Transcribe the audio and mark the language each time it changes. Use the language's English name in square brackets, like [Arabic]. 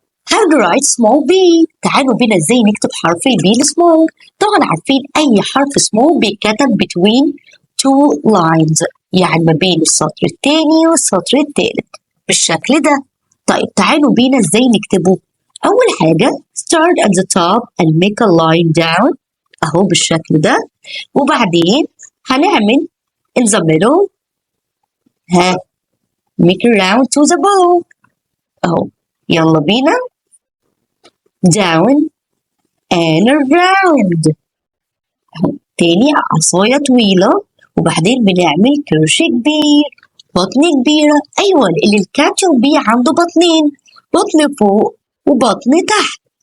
[English] How to write small b. [Arabic] تعالوا بينا ازاي نكتب حرف البي السمول. طبعا عارفين أي حرف small بيتكتب [English] between two lines، [Arabic] يعني ما بين السطر التاني والسطر التالت بالشكل ده. طيب تعالوا بينا ازاي نكتبه. أول حاجة [English] start at the top and make a line down [Arabic] أهو بالشكل ده. وبعدين هنعمل [English] in the middle make around to the ball [Arabic] أهو. يلا بينا [English] down and around [Arabic] أهو. تاني عصاية طويلة وبعدين بنعمل كرش كبير، بطن كبيرة. أيوة اللي الكابيتال بي عنده بطنين، بطن فوق وبطن تحت.